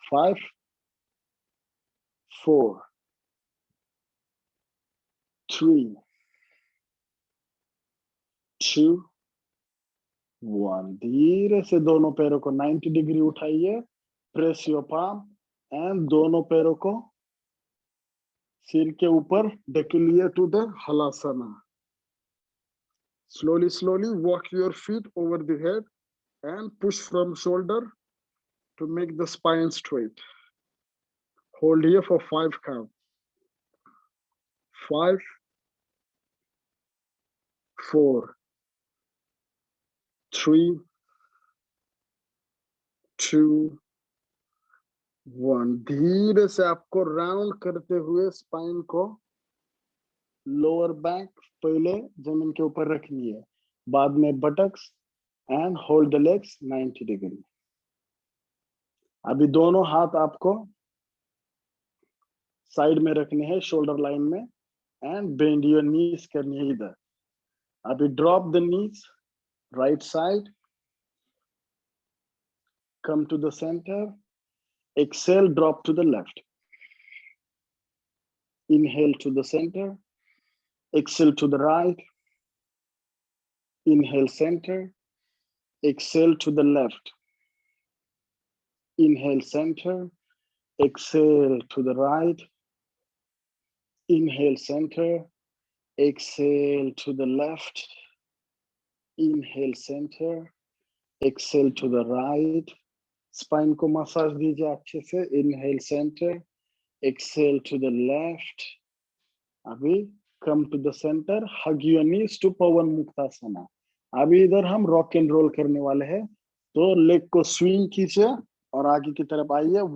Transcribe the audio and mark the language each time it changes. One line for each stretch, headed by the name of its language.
English: 5, 4, 3, 2, 1.
Hindi: धीरे से दोनों पैरों को 90 डिग्री उठाइए.
English: press your palm and
Hindi: दोनों पैरों को सिर के ऊपर ढकेलिए
English: To the halasana. Slowly, slowly walk your feet over the head and push from shoulder to make the spine straight. Hold here for 5 count. 5, 4, 3, 2, 1.
Hindi: धीरे से आपको राउंड करते हुए स्पाइन को लोअर बैक पहले जमीन के ऊपर रखनी है, बाद में buttocks
English: and hold the legs
Hindi: 90 degree. अभी दोनों हाथ आपको साइड में रखने हैं शोल्डर लाइन में
English: and bend your knees
Hindi: करनी है इधर।
English: अभी drop the knees right side, come to the center, exhale, drop to the left. Inhale to the center, exhale to the right, inhale center, exhale to the left, inhale center, exhale to the right, inhale center, exhale to the left, inhale center, exhale to the right.
Hindi: Spine को massage दीजिए अच्छे से।
English: Inhale centre, exhale to the left. अभी come to the centre, hug your knees to Pawan muktasana.
Hindi: अभी इधर हम rock and role करने वाले हैं, तो लेग को स्विंग कीजिए और आगे की तरफ आइए।